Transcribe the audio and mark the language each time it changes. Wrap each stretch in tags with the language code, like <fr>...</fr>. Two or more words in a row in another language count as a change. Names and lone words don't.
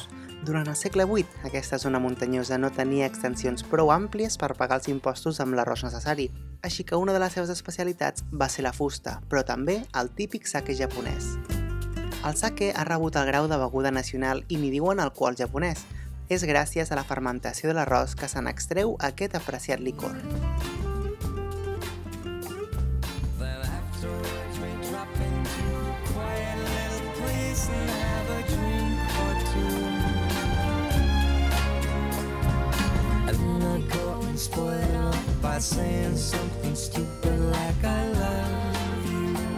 <ca>Durant el segle VIII, aquesta zona muntanyosa no tenia extensions prou àmplies per pagar els impostos amb l'arròs necessari, així que una de les seves especialitats va ser la fusta, però també el típic sake japonès. El sake ha rebut el grau de beguda nacional i n'hi diuen alcohol japonès. És gràcies a la fermentació de l'arròs que se n'extreu aquest apreciat licor.</ca> <en>Spoil by saying something stupid like I love you.</en>